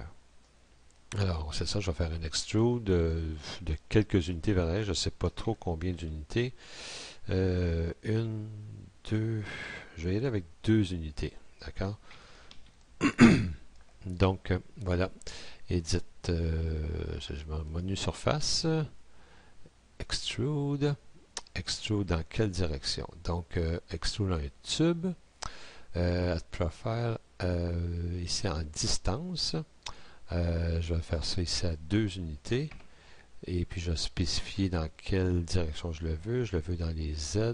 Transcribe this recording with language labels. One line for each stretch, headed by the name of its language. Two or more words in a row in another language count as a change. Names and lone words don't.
French: Alors, c'est ça, je vais faire un extrude de quelques unités vers l'arrière. Je ne sais pas trop combien d'unités. Une, deux, je vais y aller avec 2 unités. D'accord? Donc, voilà. Edit, menu surface. Extrude. Extrude dans quelle direction? Donc, extrude dans un tube.
English: At profile,
French: ici en distance. Je vais faire ça ici à 2 unités. Et puis, je vais spécifier dans quelle direction je le veux. Je le veux dans les Z.